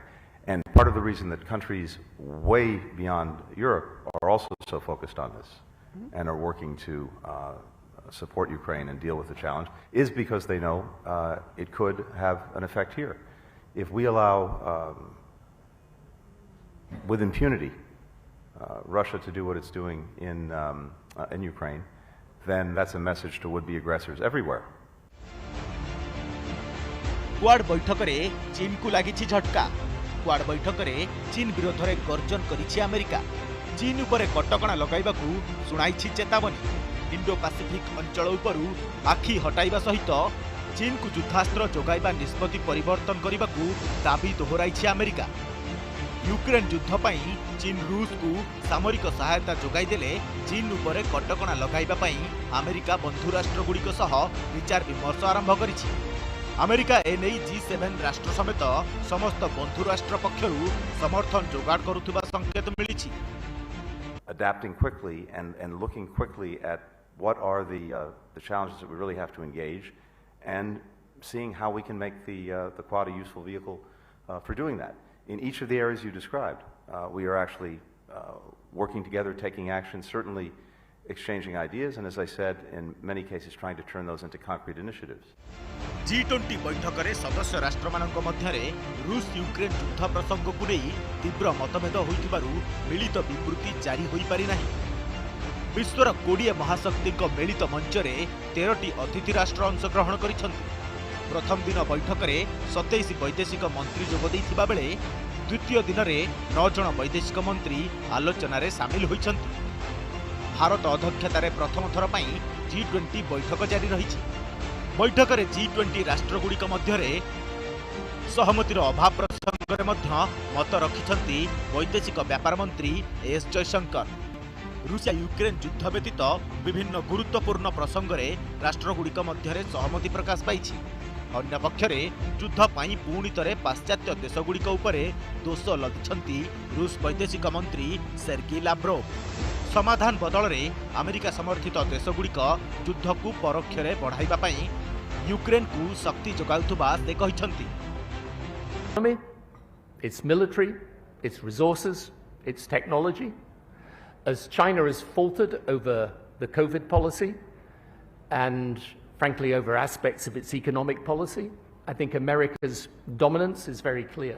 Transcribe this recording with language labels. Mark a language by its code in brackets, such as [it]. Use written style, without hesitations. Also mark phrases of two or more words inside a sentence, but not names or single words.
[en] And part of the reason that countries way beyond Europe are also so focused on this and are working to support Ukraine and deal with the challenge is because they know it could have an effect here. If we allow, with impunity, Russia to do what it's doing in Ukraine, then that's a message to would-be aggressors everywhere. [or] କ୍ୱାଡ ବୈଠକରେ ଚୀନକୁ ଲାଗିଛି ଝଟକା। କ୍ୱାଡ ବୈଠକରେ ଚୀନ ବିରୋଧରେ ଗର୍ଜନ କରିଛି ଆମେରିକା। ଚୀନ ଉପରେ କଟକଣା ଲଗାଇବାକୁ ଶୁଣାଇଛି ଚେତାବନୀ। ଇଣ୍ଡୋ ପାସିଫିକ ଅଞ୍ଚଳ ଉପରୁ ଆଖି ହଟାଇବା ସହିତ ଚୀନକୁ ଯୁଦ୍ଧାସ୍ତ୍ର ଯୋଗାଇବା ନିଷ୍ପତ୍ତି ପରିବର୍ତ୍ତନ କରିବା ଦାବି ଦୋହରାଇଛି ଆମେରିକା। ୟୁକ୍ରେନ ଯୁଦ୍ଧ ପାଇଁ ଚୀନ ରୁଷକୁ ସାମରିକ ସହାୟତା ଯୋଗାଇ ଦେଲେ ଚୀନ ଉପରେ କଟକଣା ଲଗାଇବା ପାଇଁ ଆମେରିକା ବନ୍ଧୁ ରାଷ୍ଟ୍ରଗୁଡ଼ିକ ସହ ବିଚାର ବିମର୍ଶ ଆରମ୍ଭ କରିଛି। ଆମେରିକା ଏଣେ G7 ରାଷ୍ଟ୍ର ସମେତ ସମସ୍ତ ବନ୍ଧୁ ରାଷ୍ଟ୍ର ପକ୍ଷରୁ ସମର୍ଥନ ଯୋଗାଡ଼ କରୁଥିବା ସଙ୍କେତ ମିଳିଛି। [en] Adapting quickly and looking quickly at what are the challenges that we really have to engage, and seeing how we can make the Quad a useful vehicle for doing that. In each of the areas you described, we are actually working together, taking action, certainly exchanging ideas, and as I said, in many cases trying to turn those into concrete initiatives. [or] G20 ବୈଠକରେ ସଦସ୍ୟ ରାଷ୍ଟ୍ରମାନଙ୍କ ମଧ୍ୟରେ ରୁଷ ୟୁକ୍ରେନ ଯୁଦ୍ଧ ପ୍ରସଙ୍ଗକୁ ନେଇ ତୀବ୍ର ମତଭେଦ ହୋଇଥିବାରୁ ମିଳିତ ବିବୃତ୍ତି ଜାରି ହୋଇ ପାରି ନାହିଁ। ବିଶ୍ୱର 20 ମହାଶକ୍ତି ମିଳିତ ମଞ୍ଚରେ 13ଟି ଅତିଥି ରାଷ୍ଟ୍ର ଅଂଶଗ୍ରହଣ କରିଛନ୍ତି। ପ୍ରଥମ ଦିନ ବୈଠକରେ 27 ବୈଦେଶିକ ମନ୍ତ୍ରୀ ଯୋଗ ଦେଇଥିବା ବେଳେ ଦ୍ୱିତୀୟ ଦିନରେ 9 ଜଣ ବୈଦେଶିକ ମନ୍ତ୍ରୀ ଆଲୋଚନାରେ ସାମିଲ ହୋଇଛନ୍ତି। ଭାରତ ଅଧ୍ୟକ୍ଷତାର ପ୍ରଥମ ଥର ପାଇଁ G20 ବୈଠକ ଜାରି ରହି। ବୈଠକରେ G20 ରାଷ୍ଟ୍ରଗୁଡ଼ିକ ମଧ୍ୟରେ ସହମତିର ଅଭାବ ପ୍ରସଙ୍ଗ ମତ ରଖିଛନ୍ତି ବୈଦେଶିକ ବ୍ୟାପାର ମନ୍ତ୍ରୀ ଏସ ଜୟଶଙ୍କର। ରୁଷିଆ ୟୁକ୍ରେନ ଯୁଦ୍ଧ ବ୍ୟତୀତ ବିଭିନ୍ନ ଗୁରୁତ୍ୱପୂର୍ଣ୍ଣ ପ୍ରସଙ୍ଗରେ ରାଷ୍ଟ୍ରଗୁଡ଼ିକ ମଧ୍ୟରେ ସହମତି ପ୍ରକାଶ ପାଇଛି। ଅନ୍ୟ ପକ୍ଷରେ ଯୁଦ୍ଧ ପାଇଁ ପୁଣି ଥରେ ପାଶ୍ଚାତ୍ୟ ଦେଶଗୁଡ଼ିକ ଉପରେ ଦୋଷ ଲଦିଛନ୍ତି ରୁଷ ବୈଦେଶିକ ମନ୍ତ୍ରୀ ସେର୍ଗି ଲାଭ୍ରୋଭ। ସମାଧାନ ବଦଳରେ ଆମେରିକା ସମର୍ଥିତ ଦେଶଗୁଡ଼ିକ ଯୁଦ୍ଧକୁ ପରୋକ୍ଷରେ ବଢ଼ାଇବା ପାଇଁ ୟୁକ୍ରେନକୁ ଶକ୍ତି ଯୋଗାଉଥିବା ସେ କହିଛନ୍ତି। [en] Its military, its resources, its technology. As China has faltered over the COVID policy and frankly over aspects of its economic policy, I think America's dominance is very clear.